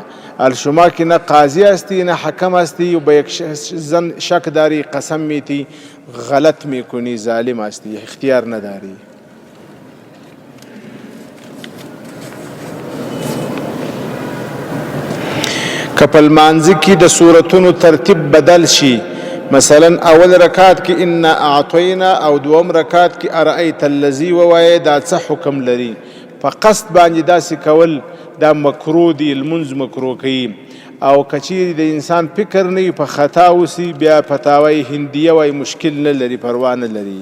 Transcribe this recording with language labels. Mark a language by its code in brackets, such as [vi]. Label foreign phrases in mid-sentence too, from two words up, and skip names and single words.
[fa] شما که نه قاضی هستی نه حکم هستی و به یک زن شک داری قسم میتی، غلط میکنی، ظالم هستی، اختیار نداری. [ps] که په لمانځه کې د سورتونو ترتیب بدل شي، مثلا اول رکعت کې [ar] انا اعطینا [ps] او دوم رکعت کې [ar] ارایت الذی [ps] ووایه، دا څه حکم لري؟ په قصد باندې داسې کول دا مکروه دی، لمونځ مکروه کوي. او که چیرې د انسان فکر نه وي په خطا اوسي، بیا فتاوی هندیه وایي مشکل نه لري، پروا نه لري.